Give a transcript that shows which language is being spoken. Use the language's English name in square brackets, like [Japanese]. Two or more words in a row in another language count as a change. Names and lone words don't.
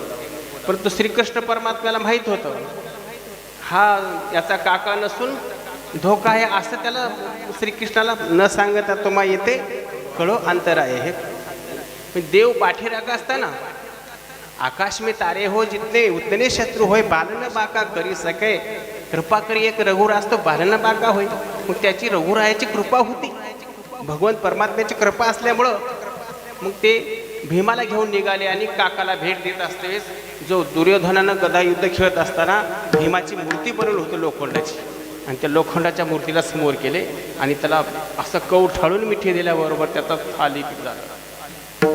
[Marathi] परंतु श्रीकृष्ण परमात्म्याला माहीत होतं हा याचा काका नसून धोका आहे, असं त्याला श्रीकृष्णाला न सांगता तुम्हा येते कळो अंतर आहे. हे देव पाठीराखा असताना [Hindi] आकाश में तारे हो जितने उतने शत्रु होय, बालन बाका करी सके, कृपा करी एक रघुराज तो बालन बाका होय. [Marathi] मग त्याची रघुरायाची कृपा होती, भगवंत परमात्म्याची कृपा असल्यामुळं मग ते भीमाला घेऊन निघाले आणि काकाला भेट देत असतेच जो दुर्योधनानं गदा युद्ध खेळत असताना भीमाची मूर्ती बनवली होती लोखंडाची, आणि त्या लोखंडाच्या मूर्तीला समोर केले आणि त्याला असं कवठाळून मिठी दिल्याबरोबर त्याचा थालीपीठ झालं.